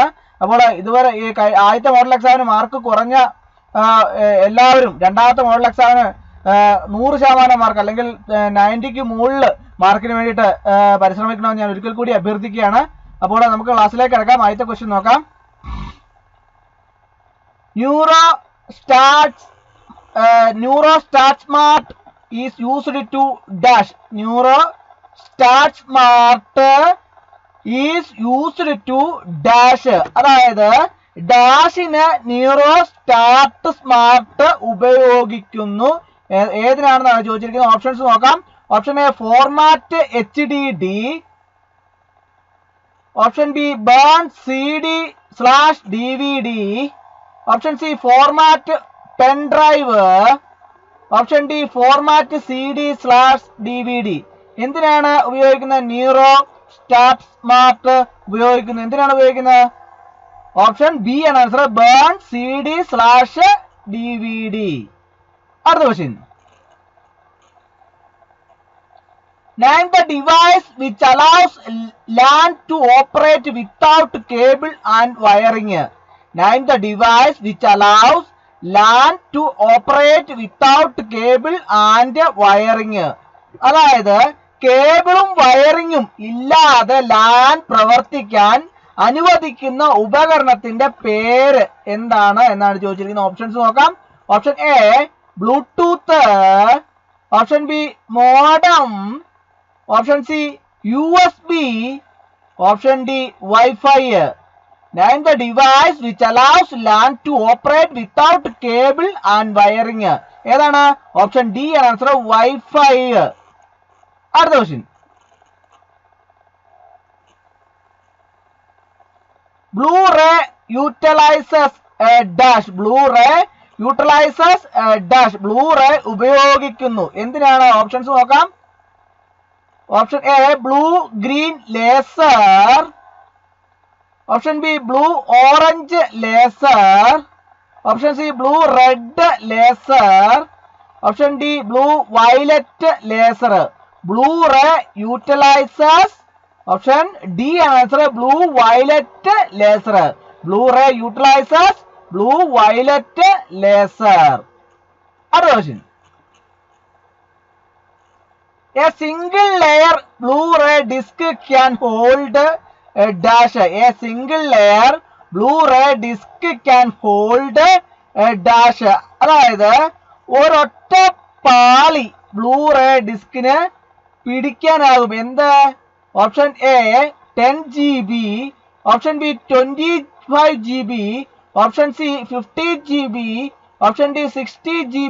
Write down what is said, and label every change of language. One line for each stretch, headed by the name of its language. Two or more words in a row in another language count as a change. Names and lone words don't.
Malayalam: അപ്പോൾ ഇതുവരെ ഈ ആദ്യത്തെ മോഡൽ എക്സാമിന് മാർക്ക് കുറഞ്ഞ എല്ലാവരും രണ്ടാമത്തെ മോഡൽ എക്സാമിന് 100% മാർക്ക് അല്ലെങ്കിൽ 90ക്ക് മുകളിൽ മാർക്കിന് വേണ്ടിയിട്ട് പരിശ്രമിക്കണമെന്ന് ഞാൻ ഒരിക്കൽ കൂടി അഭ്യർത്ഥിക്കുകയാണ്. അപ്പോൾ നമുക്ക് ക്ലാസ്സിലേക്ക് കിടക്കാം. ആദ്യത്തെ ക്വസ്റ്റ്യൻ നോക്കാം.
English: Nero startsmart is used to dash. Nero startsmart is used to dash.
Malayalam: അതായത് ഡാഷിന് ന്യൂറോ സ്റ്റാർട്ട് സ്മാർട്ട് ഉപയോഗിക്കുന്നു. ഏതിനാണെന്നാണ് ചോദിച്ചിരിക്കുന്നത്. ഓപ്ഷൻസ് നോക്കാം.
English: option A format HDD, option B burn CD/DVD, option C format pen drive, option D format CD/DVD.
Malayalam: എന്തിനാണ് ഉപയോഗിക്കുന്നത്? ന്യൂറോ സ്റ്റാർട്ട് സ്മാർട്ട് ഉപയോഗിക്കുന്നത്. എന്തിനാണ് ഉപയോഗിക്കുന്നത്?
English: option B
Malayalam: ആണ് ആൻസർ,
English: burn CD/DVD.
Malayalam: അടുത്ത ക്വസ്റ്റ്യൻ.
English: Name the device which allows LAN to operate without cable and wiring. Name the device which allows LAN to operate without cable and wiring.
Malayalam: അതായത് കേബിളും വയറിങ്ങും ഇല്ലാതെ LAN പ്രവർത്തിക്കാൻ അനുവദിക്കുന്ന ഉപകരണത്തിന്റെ പേര് എന്താണ് എന്നാണ് ചോദിച്ചിരിക്കുന്നത്. ഓപ്ഷൻസ് നോക്കാം.
English: option A Bluetooth, option B modem, option C USB, option D Wi-Fi. Name the device which allows LAN to operate without cable and wiring.
Malayalam: ഏതാണ്?
English: option D
Malayalam: ആണ് ആൻസർ, വൈഫൈ. അടുത്ത ക്വസ്റ്റ്യൻ.
English: Blu-ray utilizes a dash. Blu-ray utilizes a dash.
Malayalam: Blu-ray ഉപയോഗിക്കുന്നു. എന്തിനാണ്? ഓപ്ഷൻസ് നോക്കാം.
English: option A blue green laser, option B blue orange laser, option C blue red laser, option D blue violet laser. Blu-ray utilizes, option D answer, blue violet laser. Blu-ray utilizes blue violet laser.
Malayalam: അടുത്ത ക്വസ്റ്റ്യൻ.
English: A single layer Blu-ray disc can hold a dash. A single layer Blu-ray disc can hold a dash.
Malayalam: അതായത് ഒരൊറ്റ പാളി ബ്ലൂറേ ഡിസ്കിന് പിടിക്കാനാകും.
English: എന്ത്? option A 10 GB, option B 25 GB, option C 50 GB, option D 60 GB.